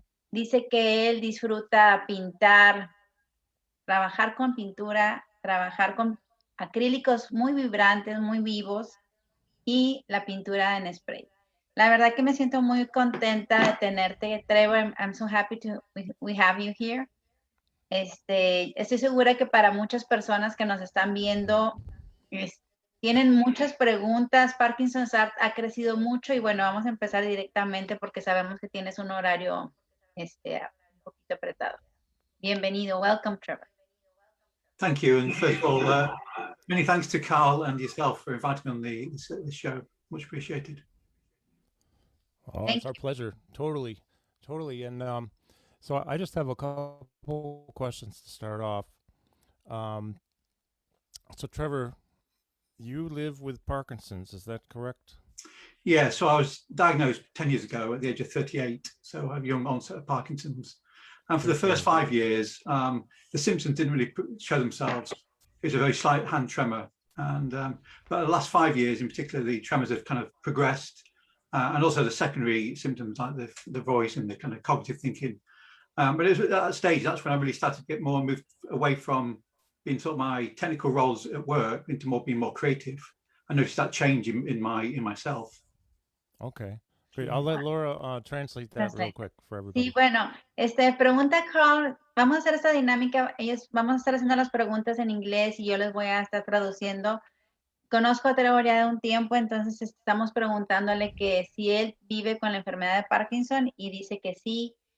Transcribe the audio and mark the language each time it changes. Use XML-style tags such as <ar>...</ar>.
<es>Dice que él disfruta pintar, trabajar con pintura, trabajar con acrílicos muy vibrantes, muy vivos y la pintura en spray. La verdad que me siento muy contenta de tenerte, Trevor.</es> <en>I'm so happy we have you here.</en> <es>Estoy segura que para muchas personas que nos están viendo tienen muchas preguntas. Parkinson's Art ha crecido mucho y bueno, vamos a empezar directamente porque sabemos que tienes un horario un poquito apretado. Bienvenido.</es> <en>Welcome,</en> <es>Trevor.</es> <en>Thank you. And first of all, many thanks to Carl and yourself for inviting me on the show. Much appreciated. Oh, it's our pleasure. Totally. And so I just have a couple questions to start off. So Trevor, you live with Parkinson's, is that correct? Yeah, so I was diagnosed 10 years ago at the age of 38. So I have young onset of Parkinson's. And for the first 5 years, the symptoms didn't really show themselves. It was a very slight hand tremor. And but the last 5 years in particular, the tremors have kind of progressed. And also the secondary symptoms like the voice and the kind of cognitive thinking. But it was at that stage, that's when I really started to get more moved away from being sort of my technical roles at work into being more creative. I noticed that change in myself. Okay, great. I'll let Laura translate that real quick for everybody.</en> <es>Sí, bueno, pregunta Carl, vamos a hacer esta dinámica, vamos a estar haciendo las preguntas en inglés y yo les voy a estar traduciendo. Conozco a Trevor ya de un tiempo, entonces estamos preguntándole que si él vive con la enfermedad de Parkinson y dice que sí.</es>